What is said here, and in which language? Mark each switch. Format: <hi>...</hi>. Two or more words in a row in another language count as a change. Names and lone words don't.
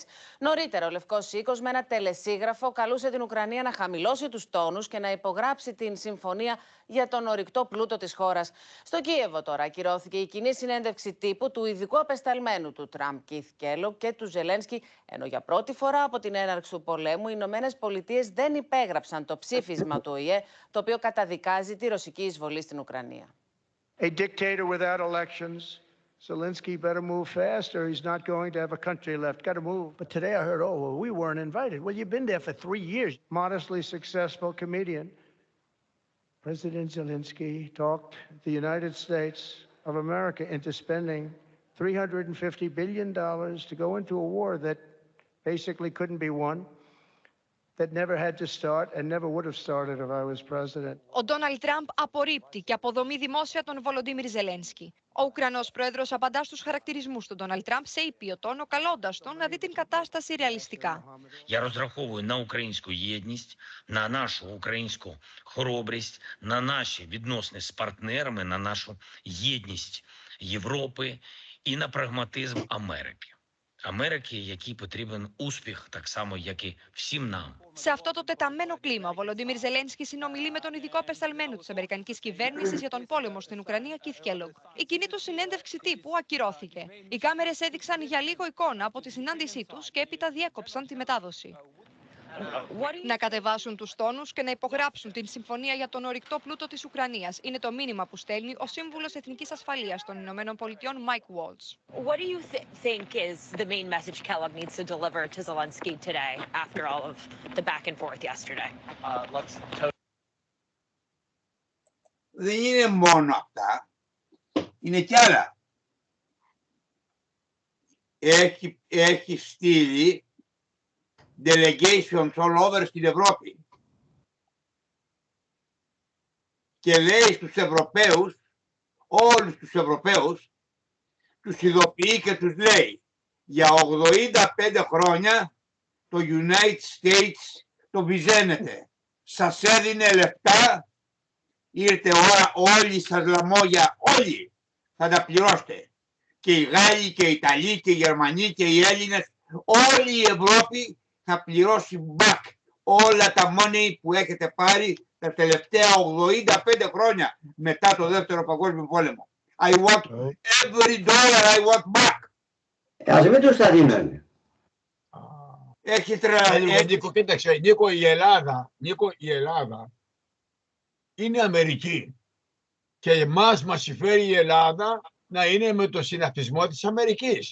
<el>Νωρίτερα, ο Λευκός Οίκος με ένα τελεσίγραφο καλούσε την Ουκρανία να χαμηλώσει τους τόνους και να υπογράψει την συμφωνία για τον ορυκτό πλούτο της χώρας. Στο Κίεβο τώρα ακυρώθηκε η κοινή συνέντευξη τύπου του ειδικού απεσταλμένου του Τραμπ, Κιθ Κέλογκ, και του Ζελένσκι, ενώ για πρώτη φορά από την έναρξη του πολέμου οι Ηνωμένες Πολιτείες δεν υπέγραψαν το ψήφισμα του ΟΗΕ, το οποίο καταδικάζει τη ρωσική εισβολή στην Ουκρανία.</el> <en>A dictator without elections. Zelensky better move fast or he's not going to have a country left. Got to move. But today I heard, oh, well, we weren't invited. Well, you've been there for 3 years. Modestly successful comedian. President Zelensky talked the United States of America into spending $350 billion to go into a war that basically couldn't be won, that never had to start and never would have started if I was president.</en> <el>Ο Ντόναλντ Τραμπ απορρίπτει και αποδομεί δημόσια τον Βολοντίμιρ Ζελένσκι. Ο Ουκρανός πρόεδρος απαντά στους χαρακτηρισμούς του Ντόναλντ Τραμπ σε ήπιο τόνο, καλώντας τον να δει την κατάσταση ρεαλιστικά.</el> <uk>Я розраховую на українську єдність, на нашу українську хоробрість, на наші відносини з партнерами, на нашу єдність Європи і на прагматизм Америки. Америки, який потрібен успіх, так само, як і всім нам.</uk> <el>Σε αυτό το τεταμένο κλίμα, ο Βολοντίμιρ Ζελένσκι συνομιλεί με τον ειδικό απεσταλμένο της Αμερικανικής κυβέρνησης για τον πόλεμο στην Ουκρανία, Κιθ Κέλογκ. Η κοινή του συνέντευξη τύπου ακυρώθηκε. Οι κάμερες έδειξαν για λίγο εικόνα από τη συνάντησή τους και έπειτα διέκοψαν τη μετάδοση. Να κατεβάσουν τους τόνους και να υπογράψουν την συμφωνία για τον ορυκτό πλούτο της Ουκρανίας. Είναι το μήνυμα που στέλνει ο Σύμβουλος Εθνικής Ασφαλείας των Ηνωμένων Πολιτειών, Mike Waltz.</el> <en>What do you think is the main message Kellogg needs to deliver to Zelensky today after all of the back and forth yesterday?</en> <el>Δεν είναι μόνο αυτά, είναι κι άλλα. Έχει στείλει</el> <en>delegations all over</en> <el>στην Ευρώπη. και λέει στους Ευρωπαίους, όλους τους Ευρωπαίους, τους ειδοποιεί και τους λέει για 85 χρόνια το United States το βυζένεται. Σας έδινε λεφτά, ήρθε ώρα όλοι σας λαμόγια, όλοι θα τα πληρώσετε. Και οι Γάλλοι και οι Ιταλοί και οι Γερμανοί και οι Έλληνες, όλη η Ευρώπη θα πληρώσει back όλα τα money που έχετε πάρει τα τελευταία 85 χρόνια μετά το Δεύτερο Παγκόσμιο Πόλεμο.</el> <en>I want every dollar I want back.</en> <el>Ας μην τους τα δίνανε. Έχει τρελαθεί. Νίκο, κοίταξε, Νίκο, η Ελλάδα είναι Αμερική και εμάς μας συμφέρει η Ελλάδα να είναι με το συναυτισμό της Αμερικής.</el>